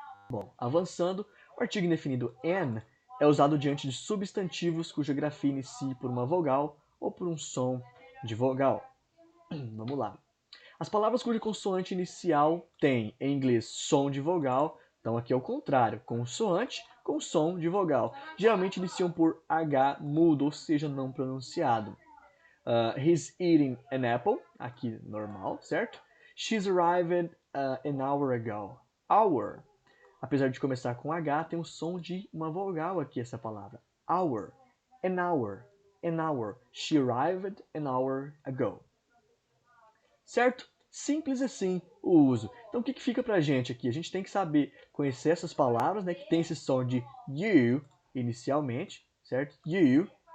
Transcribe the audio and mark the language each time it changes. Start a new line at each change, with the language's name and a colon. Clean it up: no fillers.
Portuguese: Bom, avançando, o artigo indefinido an é usado diante de substantivos cuja grafia inicie por uma vogal ou por um som de vogal. Vamos lá. As palavras cuja consoante inicial tem, em inglês, som de vogal, então aqui é o contrário, consoante com som de vogal. Geralmente iniciam por H mudo, ou seja, não pronunciado.
English: He's eating an apple,
Portuguese: aqui normal, certo?
English: She's arrived an hour ago. Hour.
Portuguese: Apesar de começar com H, tem o som de uma vogal aqui essa palavra.
English: Hour. An hour. An hour. She arrived an hour ago. Certo?
Portuguese: Simples assim o uso. Então o que fica pra gente aqui? A gente tem que saber conhecer essas palavras, né, que tem esse som de you inicialmente, certo? You.